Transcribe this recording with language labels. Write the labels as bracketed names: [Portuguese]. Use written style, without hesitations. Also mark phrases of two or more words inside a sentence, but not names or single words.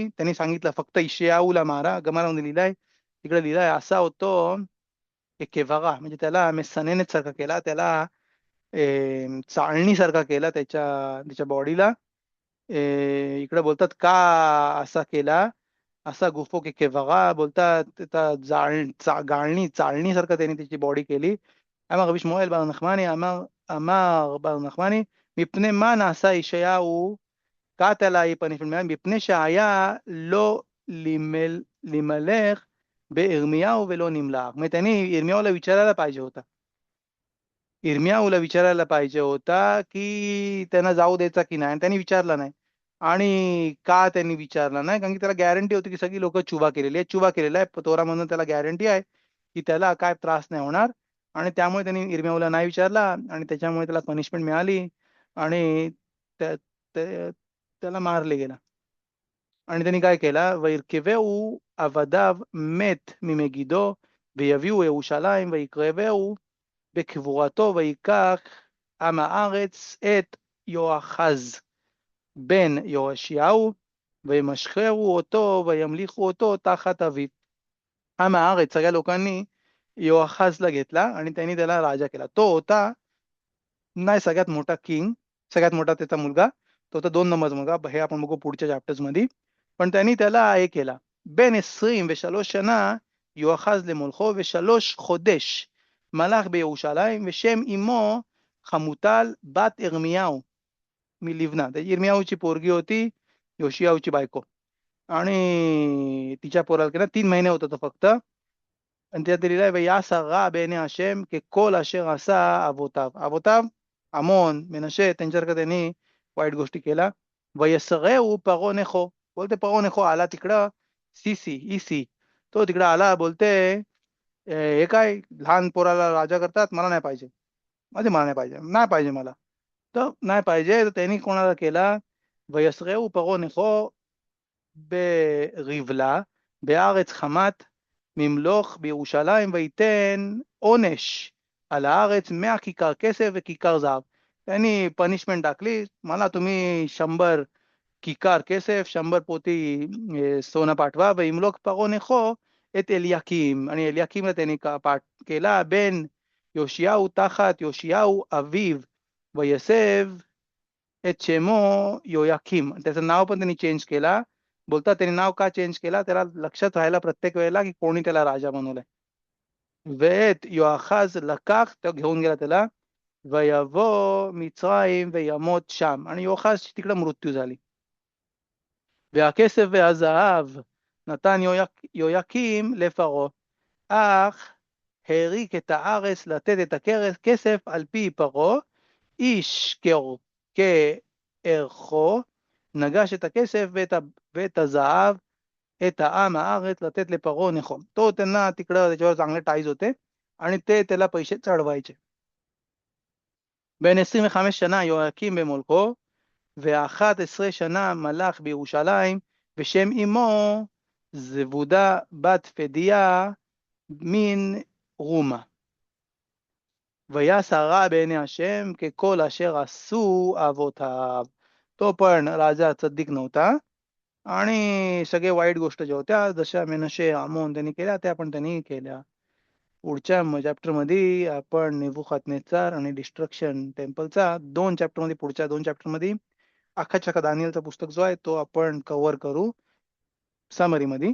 [Marathi] त्यांनी सांगितलं फक्त इशयाऊला मारा. गमारामध्ये लिहिलाय, तिकडे लिहिलाय असा होतो एक केवागा, म्हणजे त्याला मेसनेनेच सारखा केला, त्याला चाळणीसारखा केला त्याच्या बॉडीला. इकडे बोलतात का असा केला, असा गुफो के केवागा, बोलतात चाळणीसारखं त्यांनी त्याची बॉडी केली. [Hebrew] אמר רבי שמואל בר נחמני, אמר בר נחמני, מפני מה נעשה ישעיהו קט עלי פנישמן, מפני שהיה לא למלך בירמיהו ולא נמלך. [Marathi] म्हणजे त्यांनी यिर्मयाहूला विचारायला पाहिजे होता, यिर्मयाहूला विचारायला पाहिजे होता की त्यांना जाऊ द्यायचा की नाही, त्यांनी विचारला नाही. आणि का त्यांनी विचारला नाही, कारण की त्याला गॅरंटी होती की सगळी लोक चुबा केलेली आहे, चुबा केलेला आहे तोरामधून, त्याला गॅरंटी आहे की त्याला काय त्रास नाही होणार, आणि त्यामुळे त्यांनी यिर्मयाहूला नाही विचारला, आणि त्याच्यामुळे त्याला पनिशमेंट मिळाली, आणि त्याला मारले गेला. आणि त्यांनी काय केला, [Hebrew] וירכבהו עבדיו מת ממגידו ויביאו ירושלים ויקרבהו בקבורתו, ויקח עם הארץ את יואחז בן יהושיהו וימשכהו אותו וימליכו אותו תחת אביו. עם הארץ, [Marathi] सगळ्या लोकांनी योआहाजला घेतला आणि त्यांनी त्याला राजा केला. तो होता नाही सगळ्यात मोठा किंग, सगळ्यात मोठा त्याचा मुलगा. तो होता 2 नंबरचा मुलगा. हे आपण बघू पुढच्या चॅप्टर्स मध्ये. पण त्यांनी त्याला हे केला. [Hebrew] בן 23 שנה יואחז למולכו ושלוש חודש מלך בירושלים ושם אמו חמוטל בת ירמיהו מלבנה. [Marathi] ירמיयाहूची पोरगी होती योशियाहूची बायको आणि तिच्या पोराला केला 3 महिने होत होतं फक्त. आणि त्यात लिहिलंय [Hebrew] ויעש הרע בעיני השם ככל אשר עשה אבותיו. אבותיו עמון מנשה [Marathi] त्यांच्यासारखं त्यांनी वाईट गोष्टी केला. [Hebrew] ויסרהו פרעה נכו. [Marathi] बोलते परो नेखो आला तिकडं इसी तो तिकडं आला बोलते हे काय लहान पोराला राजा करतात मला नाही पाहिजे मला नाही पाहिजे मला तर नाही पाहिजे तर त्यांनी कोणाला केला [Hebrew] ויסרהו פרעה נכו בריבלה בארץ חמת ממלוך בירושלים וייתן עונש על הארץ 100 כיכר כסף וכיכר זהב. [Marathi] त्यांनी पनिशमेंट टाकली मला तुम्ही 100 [Hebrew] כיכר כסף [Marathi] 100 पोती सोनं पाठवा [Hebrew] וימלוך פרעה נכו את אליקים. आणि אליקים [Marathi] त्यांनी पाठ केला [Hebrew] בן יאשיהו תחת יאשיהו אביו ויסב את שמו योयाकीम. [Marathi] त्याचं नाव पण त्यांनी चेंज केला. बोलतात त्यांनी नाव का चेंज केला त्याला लक्षात राहायला प्रत्येक वेळेला की कोणी त्याला राजा बनवलाय. [Hebrew] ואת יואחז לקח [Marathi] तो घेऊन गेला त्याला [Hebrew] ויבוא מצרים וימות שם. [Marathi] आणि योआहाज तिकडे मृत्यू झाली. [Hebrew] והכסף והזהב נתן יהויקים לפרעה, אך העריק את הארץ לתת את הכסף על פי פרעה, איש כערכו, נגש את הכסף ואת הזהב, את העם הארץ לתת לפרעה נכו. [Marathi] तो त्यांना तिकडं त्याच्यावर चांगले टाईज होते आणि ते त्याला पैसे चढवायचे. [Hebrew] בן 25 שנה יהויקים במולכו, ו11 שנה מלך בירושלים, ושם אמו זבודה בת פדיה מן רומה. ויעש הרע בעיני השם ככל אשר עשו अवोताव. [Marathi] तो पण राजा चद्दिक नव्हता आणि सगळे वाईट गोष्ट ज्या होत्या जशा मेनशे आमोन त्यांनी केल्या त्या पण त्यांनी केल्या. पुढच्या चॅप्टर मध्ये आपण नेबुखादनेस्सार आणि डिस्ट्रक्शन टेम्पलचा 2 चॅप्टर मध्ये पुढच्या 2 चॅप्टर मध्ये अख्खा दानियलचा पुस्तक जो आहे तो आपण कव्हर करू समरी मध्ये.